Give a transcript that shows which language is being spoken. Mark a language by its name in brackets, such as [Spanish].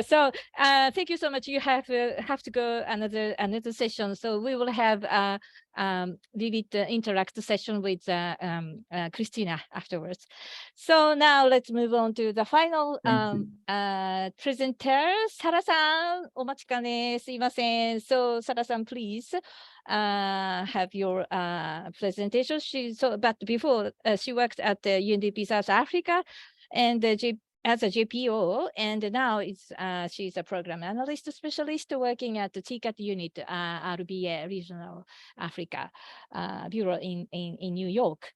[English] So thank you so much. You have to go another session. So we will have vivid interact session with Christina afterwards. So now let's move on to the final presenter. [Japanese] Sara-san, お待ちかね。すいません。 [English] So Sara-san, please have your presentation. But before she worked at the UNDP South Africa and as a JPO, and now she's a program analyst specialist working at the TCAT unit, RBA Regional Africa Bureau in New York.